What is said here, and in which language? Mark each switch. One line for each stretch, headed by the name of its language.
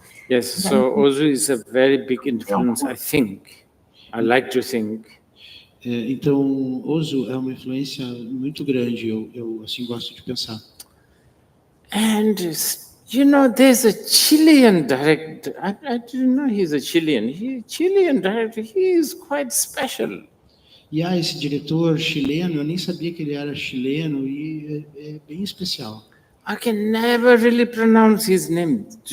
English: Yes, so Ozu is a very big influence, I think. I like to think.
Portuguese: Então, Ozu é uma influência muito grande, eu assim gosto de pensar.
English: And there's a Chilean director. I didn't know he's a Chilean. Chilean director, he is quite special.
Portuguese: E há esse diretor chileno, eu nem sabia que ele era chileno e é bem especial.
English: I can never really pronounce his name.